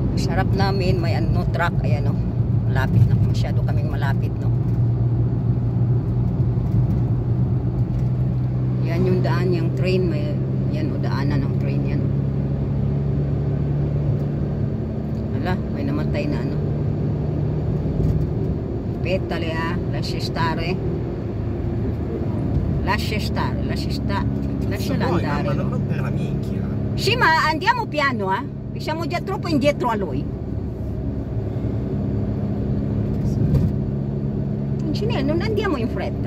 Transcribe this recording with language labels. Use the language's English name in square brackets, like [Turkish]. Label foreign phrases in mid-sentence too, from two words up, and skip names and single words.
[Filipino] Sarap namin, may ano, truck, ayan o. Malapit na, masyado kaming malapit, no. Yan yung daan, yung train, may, yan o, daanan ng train yan. Hala, may namatay na ano. [Italian] Petale lascia stare. Lascia stare, lascia andare. Ma non per la minchia. Sì, ma andiamo piano, siamo già troppo indietro a lui. Non andiamo in fretta.